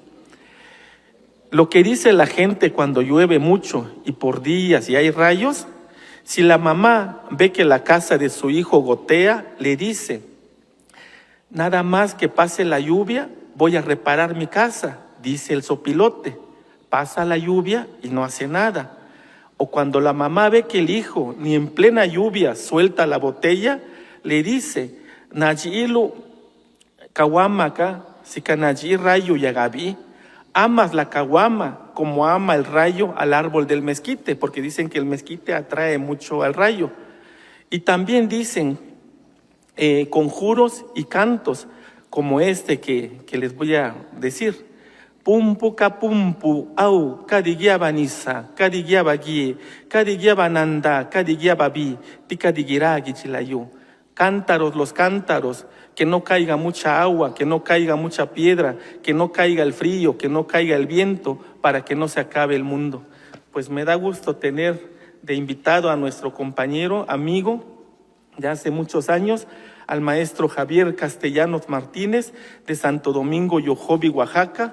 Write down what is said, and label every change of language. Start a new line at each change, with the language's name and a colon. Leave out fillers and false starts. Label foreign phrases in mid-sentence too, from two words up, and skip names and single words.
Spanish: Lo que dice la gente cuando llueve mucho y por días y hay rayos, si la mamá ve que la casa de su hijo gotea, le dice: nada más que pase la lluvia, voy a reparar mi casa, dice el sopilote. Pasa la lluvia y no hace nada. O cuando la mamá ve que el hijo ni en plena lluvia suelta la botella, le dice:
Zapotec: Nayilu kawamaka, sikanayi rayo yagabi.
Spanish: Amas la kawama como ama el rayo al árbol del mezquite, porque dicen que el mezquite atrae mucho al rayo. Y también dicen conjuros y cantos como este que les voy a decir.
Zapotec: Pumpu kapumpu au kadigiaba nisa, kadigiaba guie, kadigiaba nanda, kadigiaba bi, tikadigira chilayu.
Spanish: Cántaros, los cántaros, que no caiga mucha agua, que no caiga mucha piedra, que no caiga el frío, que no caiga el viento, para que no se acabe el mundo. Pues me da gusto tener de invitado a nuestro compañero, amigo, de hace muchos años, al maestro Javier Castellanos Martínez, de Santo Domingo, Yojobi, Oaxaca.